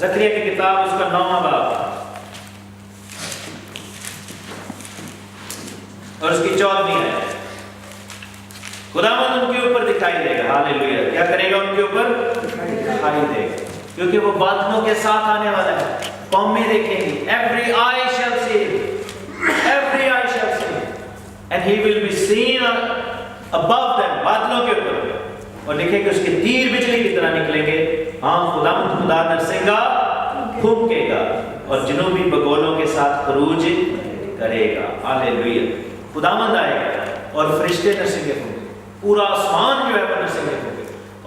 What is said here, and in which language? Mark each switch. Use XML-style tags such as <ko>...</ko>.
<hi>ज़करिया की किताब उसका 9वां बाब और उसकी 14वीं आयत। खुदावंद उनके ऊपर दिखाई देगा। हालेलुया। क्या करेगा? उनके ऊपर दिखाई देगा, क्योंकि वो बादलों के साथ आने वाला है। कौमें देखेंगी,</hi> <en>every eye shall see, every eye shall see, and he will be seen above them,</en> <hi>बादलों के ऊपर। और लिखे कि उसके तीर बिजली की तरह निकलेंगे। हाँ, खुदा नरसिंगा फूंकेगा और जनूबी बगोलों के साथ खरूज करेगा। हालेलुया। खुदावंद आएगा और फरिश्ते नरसिंगे फूंकेंगे, पूरा आसमान जो है वो नरसिंगे फूंकेगा।</hi>